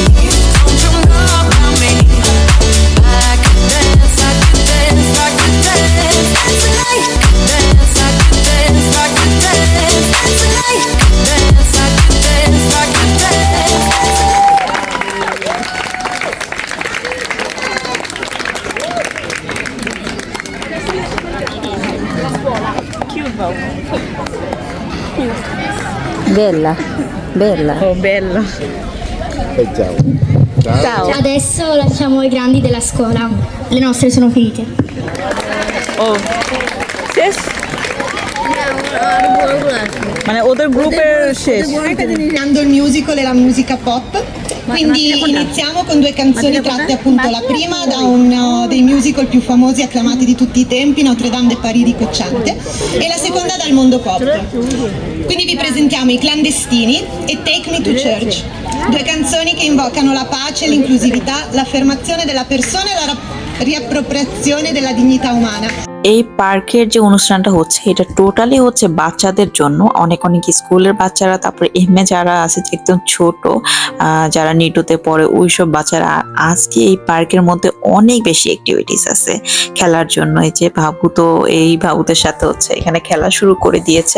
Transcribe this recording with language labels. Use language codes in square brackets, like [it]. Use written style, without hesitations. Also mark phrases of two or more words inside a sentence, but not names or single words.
[en] Don't you know about me? I could dance, I could dance, I could dance. Dance tonight, dance, I could dance, I could dance. Dance tonight, dance, I could dance, I could dance. [it] Bella, bella. Oh, bella. Ciao. Ciao. Adesso lasciamo i grandi della scuola. Le nostre sono finite. [bn] ও শেষ, মানে ওদের গ্রুপের শেষ। [it] Iniziando il musical e la musica pop, quindi iniziamo con due canzoni tratte appunto la prima da uno dei musical più famosi e acclamati di tutti i tempi, Notre Dame de Paris di Cocciante, e la seconda dal mondo pop. Quindi vi presentiamo I Clandestini e Take Me to Church, due canzoni che invocano la pace, l'inclusività, l'affermazione della persona e la riappropriazione della dignità umana. [bn] এই পার্কের যে অনুষ্ঠানটা হচ্ছে এটা টোটালি হচ্ছে বাচ্চাদের জন্য। অনেক অনেক স্কুলের বাচ্চারা, তারপরে এমএ যারা আছে যে একদম ছোট, যারা নিটুতে পড়ে ওইসব বাচ্চারা। আজকে এই পার্কের মধ্যে অনেক বেশি অ্যাক্টিভিটিস আছে খেলার জন্য। এই যে বাবু, তো এই বাবুদের সাথে হচ্ছে এখানে খেলা শুরু করে দিয়েছে।